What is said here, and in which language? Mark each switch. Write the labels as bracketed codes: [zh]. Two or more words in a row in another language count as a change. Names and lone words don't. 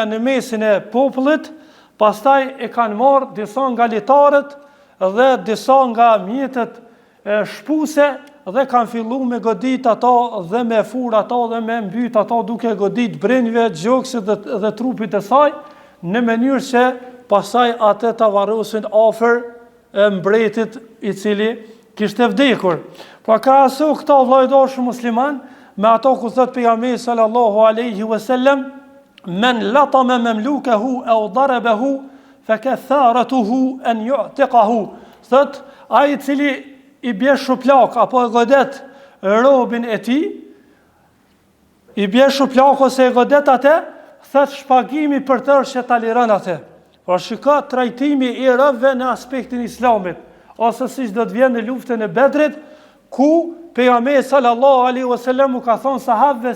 [sq] në mesin e popullit, pastaj e kanë marrë disa nga litarët dhe disa nga mjetët shpuse dhe kanë filluar me godit ato dhe me fur ato dhe me mbyt ato duke godit brenjve, gjoksit dhe trupit e saj, në mënyrë që pastaj atë ta varrosin afër mbretit i cili kishte vdekur. Pra krahaso këto vëllezër musliman me ato ku thot pejgamberi [ar] صلى الله عليه وسلم من لطم مملوكه أو ضربه فكفارته أن يعتقه, [sq] thot ai i cili i bie shuplak apo e godet robin e tij, i bie shuplak ose e godet atë, thot shpagimi për të që ta liron atë. Por shiko trajtimi i robëve në aspektin islamit, ose siç do të vjen në luftën e Bedrit, ku pejgamberi [ar] صلى الله عليه وسلم [sq] u ka thonë sahabëve